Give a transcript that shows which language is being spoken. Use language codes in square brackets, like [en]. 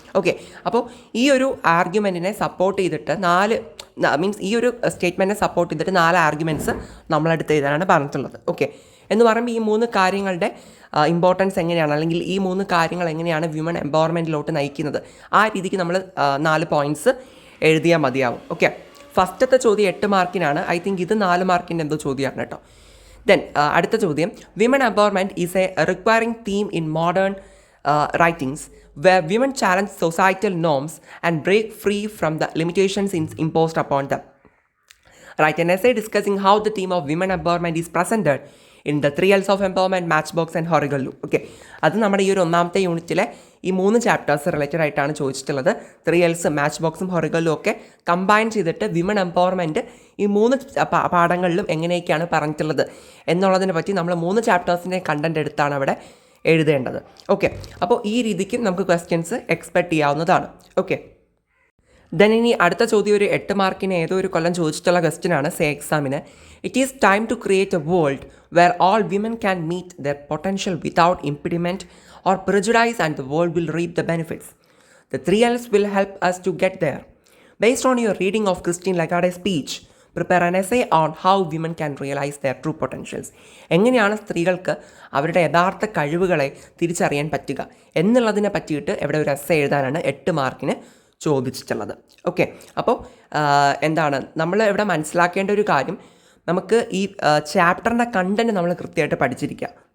[ml] Okay, അപ്പോൾ ഈ ഒരു ആർഗ്യുമെൻറ്റിനെ സപ്പോർട്ട് ചെയ്തിട്ട് ഈ ഒരു സ്റ്റേറ്റ്മെൻറ്റിനെ സപ്പോർട്ട് ചെയ്തിട്ട് 4 ആർഗ്യുമെൻറ്റ്സ് നമ്മളെടുത്ത് എഴുതാനാണ് പറഞ്ഞിട്ടുള്ളത്. ഓക്കെ, എന്ന് പറയുമ്പോൾ ഈ 3 കാര്യങ്ങളുടെ ഇമ്പോർട്ടൻസ് എങ്ങനെയാണ്, അല്ലെങ്കിൽ ഈ 3 കാര്യങ്ങൾ എങ്ങനെയാണ് വിമൺ എംപവർമെൻറ്റിലോട്ട് നയിക്കുന്നത്, ആ രീതിക്ക് നമ്മൾ 4 പോയിൻറ്റ്സ് എഴുതിയാൽ മതിയാവും. ഓക്കെ, ഫസ്റ്റത്തെ ചോദ്യം 8 മാർക്കിനാണ്. [en] I think [ml] ഇത് 4 മാർക്കിൻ്റെ എന്തോ ചോദ്യമാണ് കേട്ടോ. [en] then [ml] അടുത്ത ചോദ്യം, [en] Women empowerment is a requiring theme in modern writings where women challenge societal norms and break free from the limitations imposed upon them. Write an essay discussing how the theme of women empowerment is presented in the 3 L's of Empowerment, Matchbox and Horrigaloo. [ml] Okay, അത് നമ്മുടെ ഈ ഒരു 1ാമത്തെ യൂണിറ്റിലെ ഈ 3 chapters related ആയിട്ടാണ് ചോദിച്ചിട്ടുള്ളത്. 3 L's, match ഹൊറിഗലും ഒക്കെ combine ചെയ്തിട്ട് വിമൺ എംപവർമെൻറ്റ് ഈ 3 പാഠങ്ങളിലും എങ്ങനെയൊക്കെയാണ് പറഞ്ഞിട്ടുള്ളത് എന്നുള്ളതിനെ പറ്റി നമ്മൾ 3 ചാപ്റ്റേഴ്സിൻ്റെ കണ്ടൻറ് എടുത്താണ് അവിടെ എഴുതേണ്ടത്. ഓക്കെ, അപ്പോൾ ഈ രീതിക്ക് നമുക്ക് ക്വസ്റ്റ്യൻസ് എക്സ്പെക്റ്റ് ചെയ്യാവുന്നതാണ്. ഓക്കെ, ദെൻ ഇനി അടുത്ത ചോദ്യം ഒരു 8 മാർക്കിന് ഏതോ ഒരു കൊല്ലം ചോദിച്ചിട്ടുള്ള ക്വസ്റ്റ്യനാണ് സേ എക്സാമിന്. [en] It is time to create a world where all women can meet their potential without impediment or prejudice and the world will reap the benefits. ദ 3 L's will help us to get there. Based on your reading of Christine Lagarde's speech, prepare an essay on how women can realize their true potentials. [ml] എങ്ങനെയാണ് സ്ത്രീകൾക്ക് അവരുടെ യഥാർത്ഥ കഴിവുകളെ തിരിച്ചറിയാൻ പറ്റുക എന്നുള്ളതിനെ പറ്റിയിട്ട് ഇവിടെ ഒരു എസ്സേ എഴുതാനാണ് 8 മാർക്കിന് ചോദിച്ചിട്ടുള്ളത്. ഓക്കെ, അപ്പോൾ എന്താണ് നമ്മൾ ഇവിടെ മനസ്സിലാക്കേണ്ട ഒരു കാര്യം, നമുക്ക് ഈ ചാപ്റ്ററിൻ്റെ കണ്ടൻറ്റ് നമ്മൾ കൃത്യമായിട്ട് പഠിച്ചിരിക്കുക.